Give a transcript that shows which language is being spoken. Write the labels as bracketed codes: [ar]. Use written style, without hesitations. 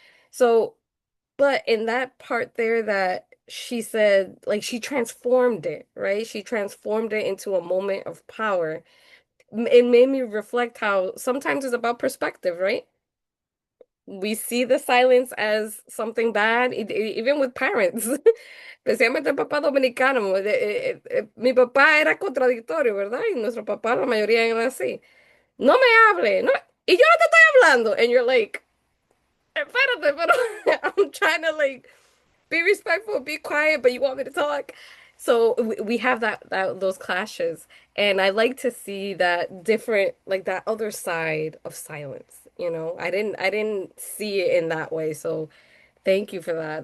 [en] So, but in that part there that she said, like she transformed it, right? She transformed it into a moment of power. It made me reflect how sometimes it's about perspective, right? We see the silence as something bad, even with parents. [es] Especialmente el papá dominicano. Mi papá era contradictorio, ¿verdad? Y nuestro papá, la mayoría eran así. No me hable, no, y yo no te estoy hablando. [en] And you're like, [es] espérate, pero [en] I'm trying to like be respectful, be quiet, but you want me to talk. So we have that those clashes, and I like to see that different, like that other side of silence. I didn't see it in that way. So thank you for that.